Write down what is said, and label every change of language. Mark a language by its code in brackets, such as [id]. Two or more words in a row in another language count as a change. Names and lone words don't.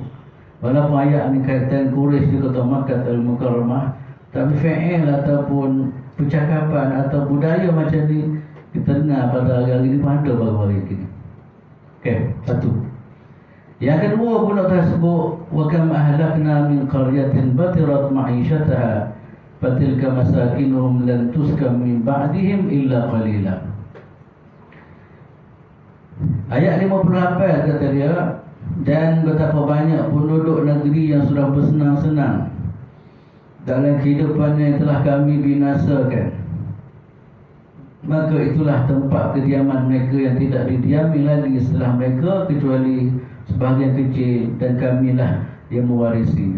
[ms] Walaupun ayat ni kaitan Quraisy di kota Makkah Al-Mukarramah, tapi fi'il ataupun percakapan atau budaya macam ni kita dengar pada hari-hari ni pun ada baru-baru ini. Satu. Yang kedua pula tersebut, [ar] وكم أهلكنا من قرية بطرت معيشتها فتلك مساكنهم لم تسكن من بعدهم إلا قليلا. [ms] Ayat 58 kata dia, dan betapa banyak penduduk negeri yang sudah bersenang-senang dalam kehidupannya yang telah kami binasakan. Maka itulah tempat kediaman mereka yang tidak didiami lagi setelah mereka kecuali sebahagian kecil, dan kamilah yang mewarisinya.